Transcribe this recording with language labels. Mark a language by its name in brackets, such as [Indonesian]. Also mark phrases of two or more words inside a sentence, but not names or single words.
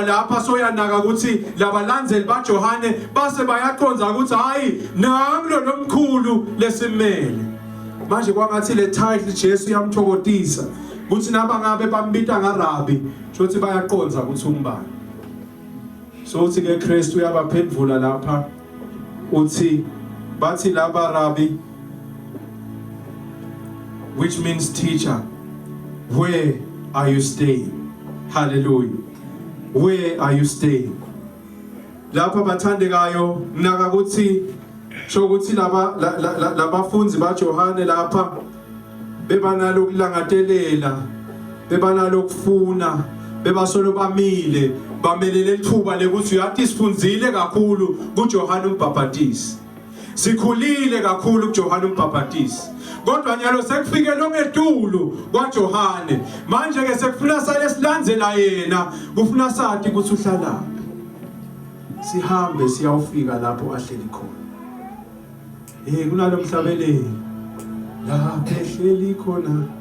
[Swati] lapha soyanaka ukuthi labalandzeli baJohane base bayaqonza ukuthi hayi namlo lomkhulu lesimele manje kwangathi le title Jesu yamthokodisa ukuthi nabangabe bambita ngaRabbi shothi bayaqonza ukuthi umbani so uthi ke Kristu uyabaphendvula lapha uthi bathi laba Rabbi [English] which means teacher. Where are you staying? Hallelujah. Where are you staying? [Swati] Lapha bathandekayo naka kuthi shokuthi labafunzi baJohane lapha bebanalo kulangatelela bebanalo kufuna bebasolo bamile bamelele ithuba lekuthi uyathi sifunzile kakhulu kuJohane uMbhaphatisi sikhulile kakhulu kuJohane uMbhaphatisi kodwa nyalo sekufike longetulu kwaJohane manje ke sekufuna sale silandzela yena kufuna sathi ukuthi uhlalaphi sihambe siyawufika lapho ahleli khona kunalomhlabeleli lapho ehleli khona